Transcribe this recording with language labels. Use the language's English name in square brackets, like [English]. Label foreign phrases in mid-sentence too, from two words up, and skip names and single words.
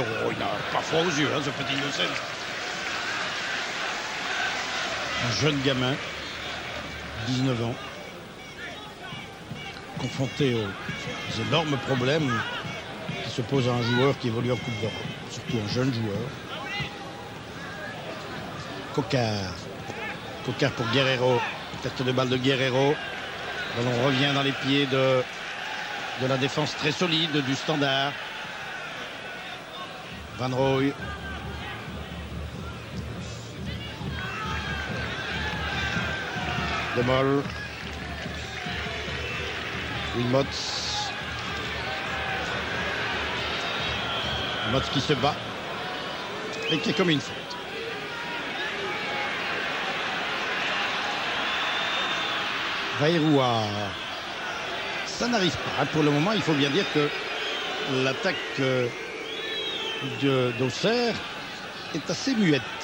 [French] Oh, il n'a pas froid aux yeux, hein, ce petit Gossen. Un jeune gamin, 19 ans, confronté aux énormes problèmes qui se posent à un joueur qui évolue en Coupe d'Europe, surtout un jeune joueur. Coquart pour Guerrero. Tête de balle de Guerrero. On revient dans les pieds de la défense très solide du Standard. Van Rooij. De Mol. Wilmots. Wilmots qui se bat. Et qui est comme une faute. Vairua. Ça n'arrive pas. Pour le moment, il faut bien dire que l'attaque d'Auxerre est assez muette.